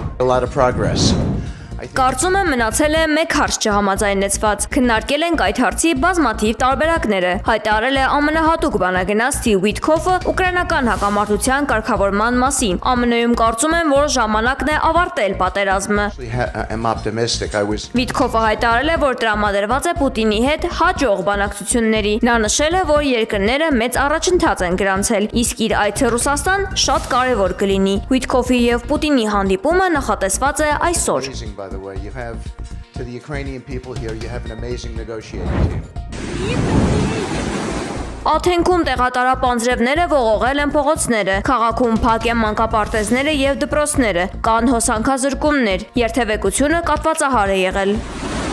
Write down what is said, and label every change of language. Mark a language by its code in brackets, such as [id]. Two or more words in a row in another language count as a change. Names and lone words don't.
[en] lot of progress. [hy] Կարծում եմ մնացել է մեկ հարց չհամաձայնեցված։ Քննարկել ենք այդ հարցի բազմաթիվ տարբերակները։ Հայտարարել է ԱՄՆ-հատուկ բանագնաց Սթիվ Ուիթքոֆը ուկրաինական հակամարտության կարգավորման մասին։ ԱՄՆ-ում կարծում եմ, որ ժամանակն է ավարտել պատերազմը։ [en] I'm optimistic. [hy] Վիտքոֆը հայտարարել է, որ տրամադրված է Պուտինի հետ հաջող բանակցությունների։ Նա նշել է, որ երկրները մեծ առաջընթաց են գրանցել, իսկ իր այցը Ռուսաստան շատ կարևոր կլինի։ Վիտքոֆի եւ Պուտինի հանդիպումը նախատեսված է այսօր։ [en] By the way, you have to the Ukrainian people here, you have an amazing negotiating team. [hy] Աթենքում տեղատարապ անձրևները ողողել են փողոցները, քաղաքում փակ են մանկապարտեզները եւ դպրոցները, կան հոսանքազրկումներ, երթևեկությունը կատվածահար է եղել։